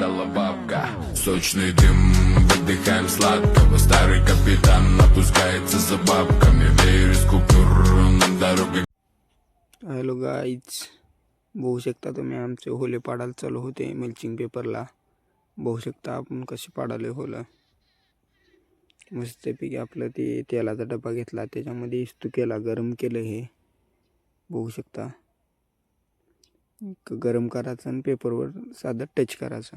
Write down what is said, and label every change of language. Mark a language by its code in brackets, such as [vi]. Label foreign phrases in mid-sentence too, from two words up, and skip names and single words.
[ru] стала бабка. Сочный дым, выдыхаем сладкого. Старый капитан опускается за бабками. Веер из купюр, нам дорога. [en] hello guys, [mr] बघू शकता तुम्ही आमचे होले पाडायला चालू होते मल्चिंग पेपरला. बघू शकता आपण कसे पाडाले होलं. मस्तपैकी आपलं ते तेलाचा डबा घेतला, त्याच्यामध्ये इस्तू केला, गरम केलं. हे बघू शकता, गरम करायचं आणि पेपरवर साधं टच करायचं.